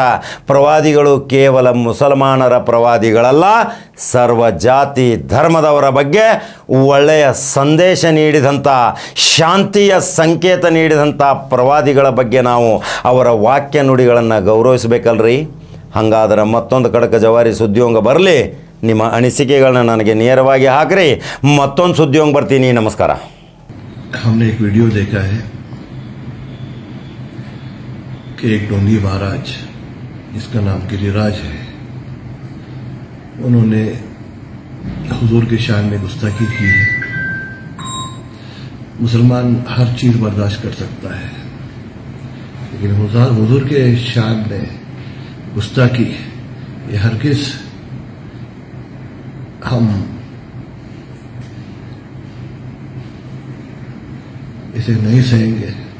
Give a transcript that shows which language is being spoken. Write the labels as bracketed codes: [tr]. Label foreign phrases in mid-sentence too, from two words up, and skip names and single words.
[kn] ಪ್ರವಾದಿಗಳು ಕೇವಲ ಮುಸಲ್ಮಾನರ ಪ್ರವಾದಿಗಳಲ್ಲ, ಸರ್ವ ಜಾತಿ ಧರ್ಮದವರ ಬಗ್ಗೆ ಒಳ್ಳೆಯ ಸಂದೇಶ ನೀಡಿದಂಥ, ಶಾಂತಿಯ ಸಂಕೇತ ನೀಡಿದಂಥ ಪ್ರವಾದಿಗಳ ಬಗ್ಗೆ ನಾವು ಅವರ ವಾಕ್ಯ ನುಡಿಗಳನ್ನು ಗೌರವಿಸಬೇಕಲ್ರಿ. ಹಾಗಾದ್ರೆ ಮತ್ತೊಂದು ಕಡಕ ಜವಾರಿ ಸುದ್ದಿಯೋಂಗ ಬರಲಿ. ನಿಮ್ಮ ಅನಿಸಿಕೆಗಳನ್ನ ನನಗೆ ನೇರವಾಗಿ ಹಾಕ್ರಿ. ಮತ್ತೊಂದು ಸುದ್ದಿಯೋಂಗ ಬರ್ತೀನಿ. ನಮಸ್ಕಾರ. [hi] हमने एक वीडियो देखा है कि एक ढोंगी महाराज, जिसका नाम गिरिराज है, उन्होंने हुजूर के शान में गुस्ताखी की है। मुसलमान हर चीज बर्दाश्त कर सकता है, लेकिन हुजूर के शान में गुस्ताखी ये हरगिज हम इसे नहीं सहेंगे।